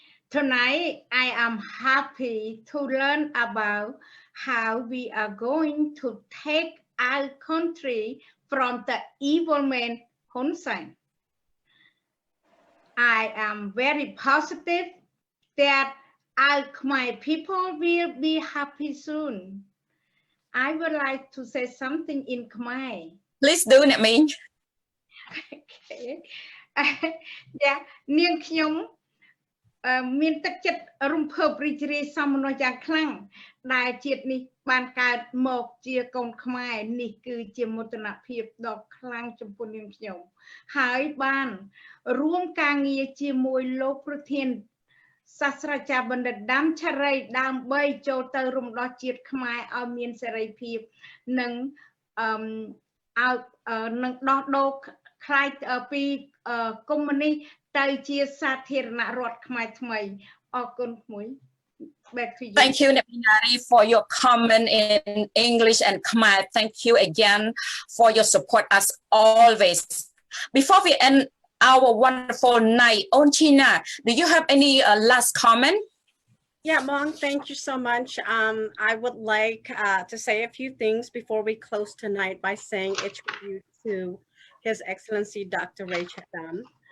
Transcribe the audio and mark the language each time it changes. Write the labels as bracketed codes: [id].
[en] Tonight, I am happy to learn about how we are going to take our country from the evil man Hun Sen. I am very positive that my people will be happy soon. I would like to say something in Khmer. Please do, Nè Minh. Okay. [km] Yeah, នាងខ្ញុំមានទឹកចិត្តរំភើបរីករាយសោមនស្សយ៉ាងខ្លាំងដែលជាតិនេះបានកើតមកជាកូនខ្មែរនេះគឺជាមោទនភាពដ៏ខ្លាំងចំពោះនាងខ្ញុំហើយបានរួមការងារជាមួយលោកប្រធាន សាស្ត្រាចារ្យបណ្ឌិតដាំឆរីដើម្បីចូលទៅរំដោះជាតិខ្មែរឲ្យមានសេរីភាពនិងនឹងដោះដូរខ្លាយពីកុម្មុយនីសទៅជាសាធារណរដ្ឋខ្មែរថ្មីអរគុណក្មួយ [en] Back to you. Thank you, Nè Minh Nari, for your comment in English and Khmer. Thank you again for your support as always. Before we end our wonderful night, On China, do you have any last comment? Yeah, Mong, thank you so much. I would like to say a few things before we close tonight by saying a tribute to His Excellency Dr. Ray Chatham.